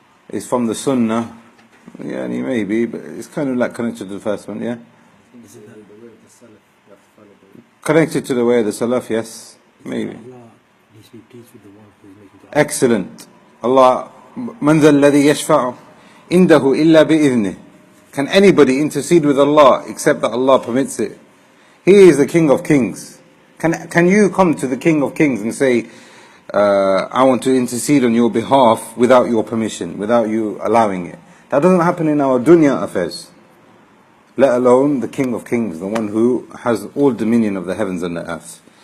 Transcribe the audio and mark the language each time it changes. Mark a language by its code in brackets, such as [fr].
[en] It's from the Sunnah. Yeah, maybe, but it's kind of like connected to the first one, yeah? Is it the way of the Salaf? You have to follow the way. Connected to the way of the Salaf, yes, maybe. Allah needs to be pleased with the one who is making dua. Excellent. [ar] Allah, من ذا الذي يشفع عنده إلا بإذنه. [en] Can anybody intercede with Allah except that Allah permits it? He is the King of Kings. Can you come to the King of Kings and say, I want to intercede on your behalf without your permission, without you allowing it? That doesn't happen in our dunya affairs. Let alone the King of Kings, the one who has all dominion of the heavens and the earth.